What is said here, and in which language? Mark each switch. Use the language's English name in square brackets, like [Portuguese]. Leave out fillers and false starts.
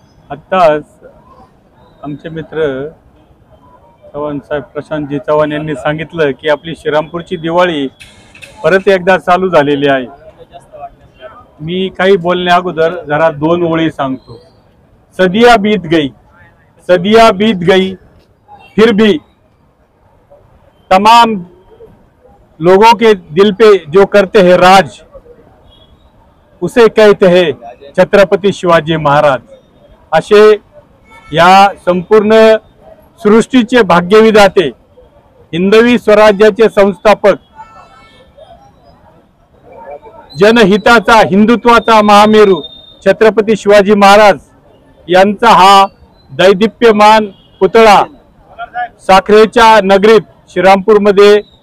[Marathi] आत्ताच आमचे मित्र चव्हाण साहेब, प्रशांतजी चव्हाण यांनी सांगितलं की आपली श्रीरामपूरची दिवाळी परत एकदा चालू झालेली आहे। मी काही बोलण्या अगोदर जरा 2 ओळी सांगतो। [Hindi] सदिया बीत गई, सदिया बीत गई, फिर भी तमाम लोगों के दिल पे जो करते हैं राज, उसे कहते हैं छत्रपती शिवाजी महाराज। [Marathi] असे या संपूर्ण सृष्टीचे भाग्यविधाते, हिंदवी स्वराज्याचे संस्थापक, जनहिताचा हिंदुत्वाचा महामेरू छत्रपती शिवाजी महाराज यांचा हा दैदिप्यमान पुतळा साखरेच्या नगरीत श्रीरामपूरमध्ये